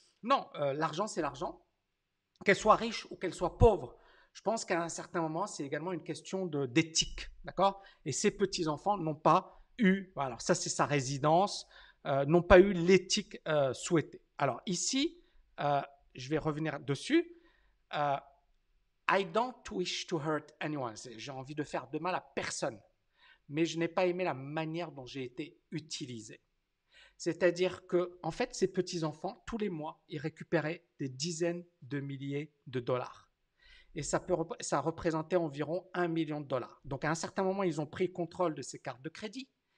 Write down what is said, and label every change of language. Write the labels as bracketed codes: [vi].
[fr] Non, l'argent, c'est l'argent. Qu'elle soit riche ou qu'elle soit pauvre, je pense qu'à un certain moment, c'est également une question d'éthique, d'accord? Et ces petits-enfants n'ont pas eu, alors ça c'est sa résidence, n'ont pas eu l'éthique souhaitée. Alors ici, je vais revenir dessus. [en] Euh, I don't wish to hurt anyone. [fr] J'ai envie de faire de mal à personne, mais je n'ai pas aimé la manière dont j'ai été utilisé. C'est-à-dire que, en fait, ces petits-enfants, tous les mois, ils récupéraient des dizaines de milliers de dollars. Et ça représentait environ 1 million de dollars. Donc, à un certain moment, ils ont pris contrôle de ces cartes de crédit.